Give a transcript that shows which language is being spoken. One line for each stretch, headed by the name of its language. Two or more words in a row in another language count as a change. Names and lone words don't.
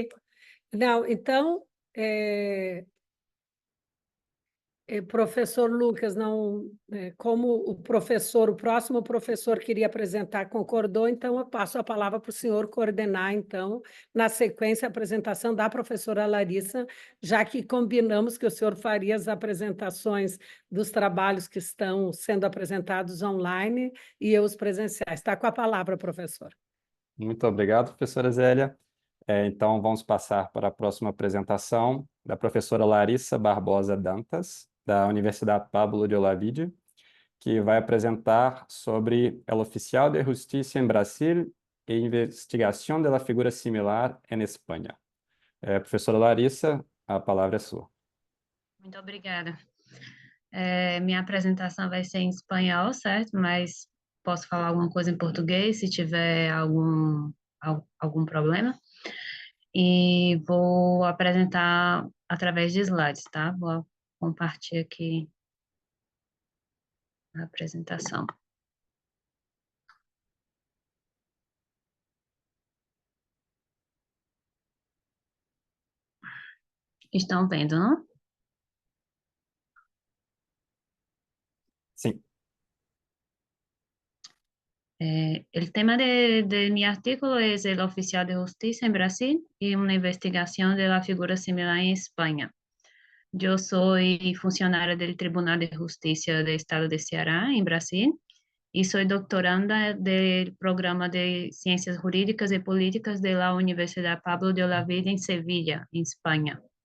Portuguese: Não, então, professor Lucas, não, como o próximo professor queria apresentar, concordou, então eu passo a palavra para o senhor coordenar, então, na sequência, a apresentação da professora Larissa, já que combinamos que o senhor faria as apresentações dos trabalhos que estão sendo apresentados online e eu os presenciais. Está com a palavra, professor. Muito obrigado, professora Zélia. Então, vamos passar para a próxima apresentação da professora Larissa Barbosa Dantas, da Universidade Pablo de Olavide, que vai apresentar sobre
Spanish: el oficial de justicia en Brasil
Portuguese: e investigação
Spanish: de la figura similar en
Portuguese: Espanha. Professora Larissa, a palavra é sua. Muito obrigada. Minha apresentação vai ser em espanhol, certo? Mas posso falar alguma coisa em português, se tiver algum problema. E vou apresentar através de slides, tá? Vou compartilhar aqui a apresentação. Estão vendo, não? Sim.
Spanish: El tema de mi artículo es el oficial de justicia en Brasil y una investigación de la figura similar en España. Yo soy funcionaria del Tribunal de Justicia del Estado de Ceará, en Brasil, y soy doctoranda del programa de Ciencias Jurídicas y Políticas de la Universidad Pablo de Olavide en Sevilla, en España.